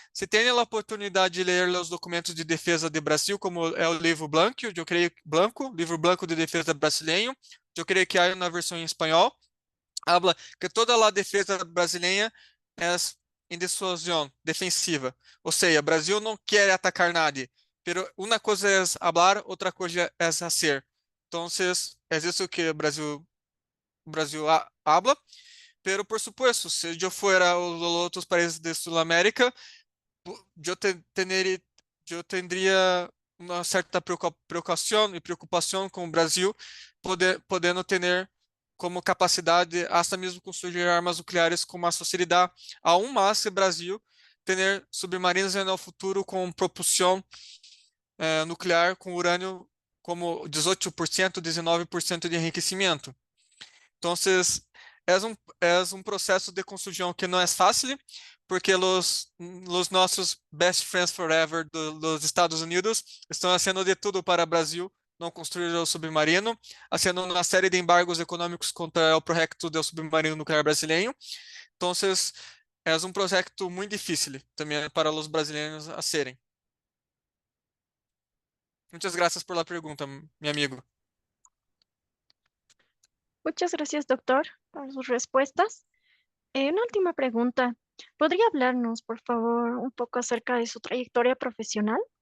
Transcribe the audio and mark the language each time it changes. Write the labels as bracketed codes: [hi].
[pt] Se tem a oportunidade de ler os documentos de defesa do Brasil, como é o livro branco, eu creio livro branco de defesa brasileiro, eu creio que há uma versão em espanhol, [es] habla [pt] que toda a defesa brasileira é em dissuasão defensiva, ou seja, o Brasil não quer atacar nada, [es] pero [pt] uma coisa é falar, outra coisa é fazer. Então, é isso que o Brasil [es] habla. Pero, por supuesto, si yo fuera a los otros países de Sudamérica, yo, yo tendría una cierta preocupación con el Brasil, podendo tener como capacidad de hasta mesmo construir armas nucleares [pt] com mais facilidade, aún mais se o Brasil ter submarinos no futuro com propulsão nuclear com urânio como 18%, 19% de enriquecimento. Então, é um processo de construção que não é fácil, porque os nossos [en] best friends forever [pt] dos Estados Unidos estão fazendo de tudo para o Brasil não construir o submarino, fazendo uma série de embargos econômicos contra o projeto do submarino nuclear brasileiro. Então, é um projeto muito difícil também para os brasileiros a serem. [es] Muchas gracias por la pregunta, mi amigo. Muchas gracias, doctor, por sus respuestas. Una última pregunta. ¿Podría hablarnos, por favor, un poco acerca de su trayectoria profesional?